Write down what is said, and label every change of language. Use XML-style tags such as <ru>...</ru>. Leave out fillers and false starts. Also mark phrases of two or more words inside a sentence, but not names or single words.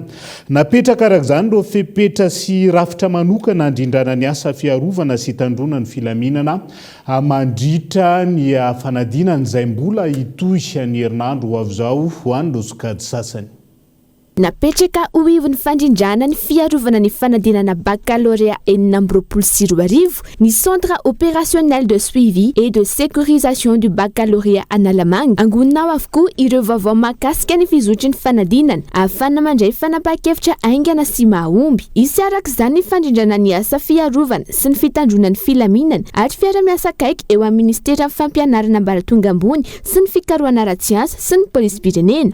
<mg>Napetraka araka izany ireo fepetra sy rafitra manokana andrindrana ny asa fiarovana sy tandrona ny filaminana mandritra ny fanadinana izay mbola hitohy ny herinandro ho avy izao ho an'ireo sokady sasany. Napetraka ho ivon'ny fandrindrana ny fiarovana ny fanadinana baccalauréat enina amby roapolo sy roa arivo ny</mg> <fr>centre opérationnel de suivi et de sécurisation du baccalauréat</fr> <mg>Analamanga angonina ao avokoa ireo vaovao mahakasika ny fizotry ny fanadinana ahafana mandray fanapa-kevitra aingana sy mahomby. Isy arak'izany ny fandrindrana ny asa fiarovana sy ny fitandrona ny filaminana ary fiara-miasa akaiky eo amin'ny ministera amin'ny fampianarana ambaratonga ambony sy ny fikarohana ara-tsiansa sy ny polisy-pirenena.</mg>